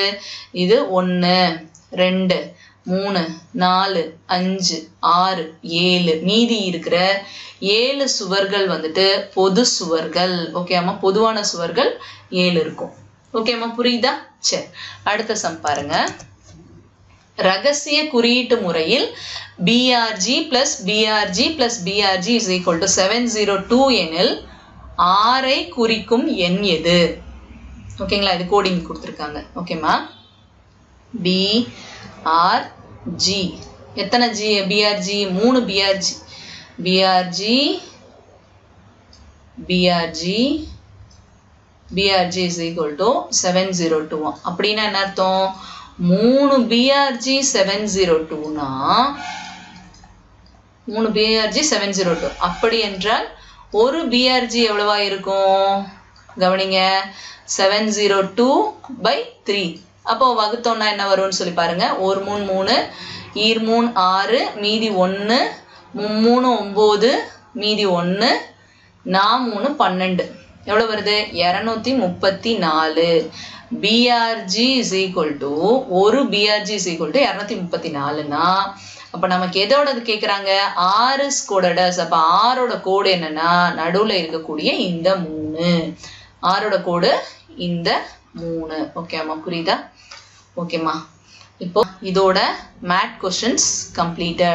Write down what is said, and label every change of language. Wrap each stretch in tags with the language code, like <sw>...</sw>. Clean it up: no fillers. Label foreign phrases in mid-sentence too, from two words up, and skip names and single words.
<ta>இது 1 2 3 4 5 6 7, மீதி இருக்கிற 7 சுவர்கள் வந்துட்டு பொது சுவர்கள். ஓகேம்மா, பொதுவான சுவர்கள் 7 இருக்கும். ஓகேம்மா, புரியுதா? சரி, அடுத்த சம் பாருங்க. ரகசிய குறியீட்டு முறையில்</ta> <en>BRG plus BRG plus BRG is equal to 702</en> <ta>எனில் 6 குறிக்கும் எண் எது? ஓகேங்களா? இது கோடிங் கொடுத்துருக்காங்க. ஓகேம்மா, BRG எத்தனை ஜி?</ta> <en>BRG 3 BRG. BRG BRG BRG is equal to 702.</en> <ta>அப்படின்னா என்ன அர்த்தம்? 3 BRG 702னா 3 BRG 702. அப்படி என்றால் ஒரு BRG எவ்வளவா இருக்கும்? கவனிங்க, 702/3. அப்போ வகுத்தோம்னா என்ன வரும்னு சொல்லி பாருங்க. 1 3 3, 2 3 6, மீதி 1, 3 9, மீதி 1, 4 3 12. எவ்வளவு வருது? 234.</ta> <en>BRG is equal to</en> <ta>ஒரு</ta> <en>BRG is equal to</en> <ta>234னா அப்ப நமக்கு எதோடது கேக்குறாங்க? 6 ஸ்கொயர்டஸ். அப்ப 6ஓட கோடு என்னன்னா நடுவுல இருக்கக்கூடிய இந்த 3. 6ஓட கோடு இந்த 3. ஓகேம்மா, புரியுதா? ஓகேம்மா, இப்போ இதோட</ta> <en>math questions completed.</en>